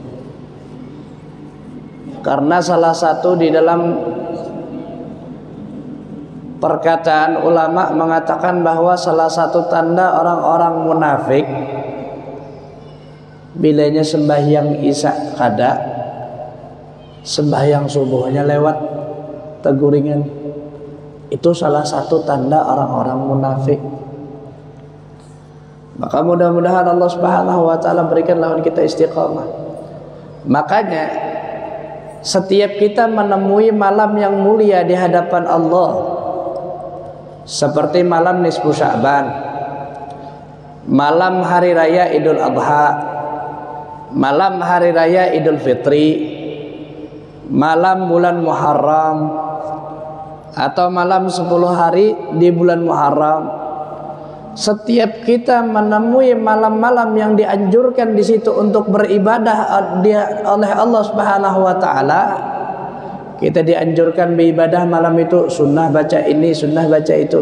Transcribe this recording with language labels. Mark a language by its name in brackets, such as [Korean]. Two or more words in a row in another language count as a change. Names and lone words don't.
[Indonesian] Karena salah satu di dalam perkataan ulama mengatakan bahwa salah satu tanda orang-orang munafik bilanya sembahyang isya kada, sembahyang subuhnya lewat teguringan. Itu salah satu tanda orang-orang munafik. Maka mudah-mudahan Allah [Arabic] سبحانه وتعالى [Indonesian] berikan lawan kita istiqamah. Makanya setiap kita menemui malam yang mulia di hadapan Allah, seperti malam nisfu Sya'ban, malam hari raya Idul Adha, malam hari raya Idul Fitri, malam bulan Muharram, atau malam 10 hari di bulan Muharram, setiap kita menemui malam-malam yang dianjurkan di situ untuk beribadah oleh Allah [Arabic] سبحانه وتعالى, [Indonesian] kita dianjurkan beribadah malam itu, sunnah baca ini, sunnah baca itu.